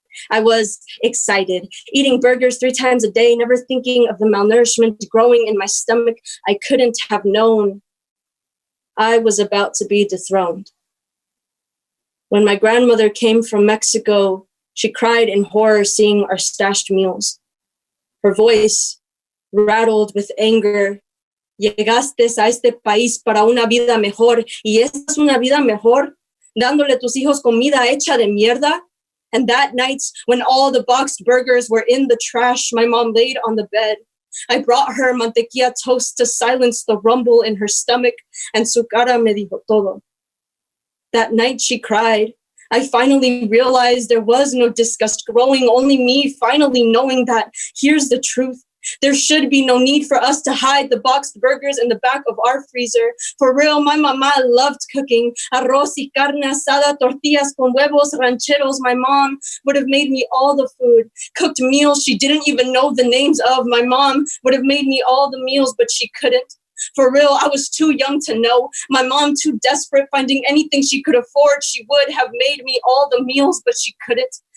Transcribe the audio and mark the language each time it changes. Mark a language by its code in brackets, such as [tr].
[en] I was excited, eating burgers 3 times a day, never thinking of the malnourishment growing in my stomach I couldn't have known. I was about to be dethroned. When my grandmother came from Mexico, she cried in horror seeing our stashed meals. Her voice rattled with anger. [es] Llegaste a este país para una vida mejor, y esta es una vida mejor, dándole a tus hijos comida hecha de mierda. [en] And that night, when all the boxed burgers were in the trash, my mom laid on the bed. I brought her mantequilla toast to silence the rumble in her stomach, and [es] su cara me dijo todo. [en] That night she cried. I finally realized there was no disgust growing, only me finally knowing that here's the truth. There should be no need for us to hide the boxed burgers in the back of our freezer. For real, my mama loved cooking. [es] Arroz y carne asada, tortillas con huevos, rancheros. [en] My mom would have made me all the food. Cooked meals she didn't even know the names of. My mom would have made me all the meals, but she couldn't. For real, I was too young to know. My mom too desperate, finding anything she could afford. She would have made me all the meals, but she couldn't.